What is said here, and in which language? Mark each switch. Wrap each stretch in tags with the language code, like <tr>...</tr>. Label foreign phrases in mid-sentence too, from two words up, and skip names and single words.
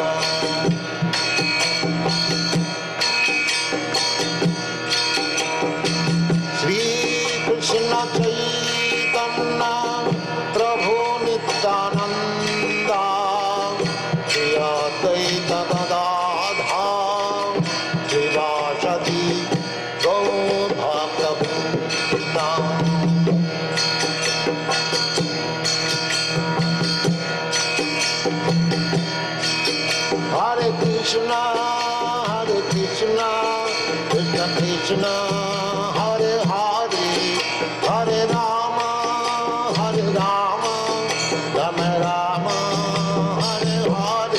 <sa>শ্রী কৃষ্ণ চৈতন্য প্রভু নিত্যানন্দ শ্রী অদ্বৈত গদাধর শিবাসাদি গৌরভক্তবৃন্দ Hare Krishna, Krishna Krishna, Hare Hare, Hare Rama, Rama Rama, Hare Hare.</sa>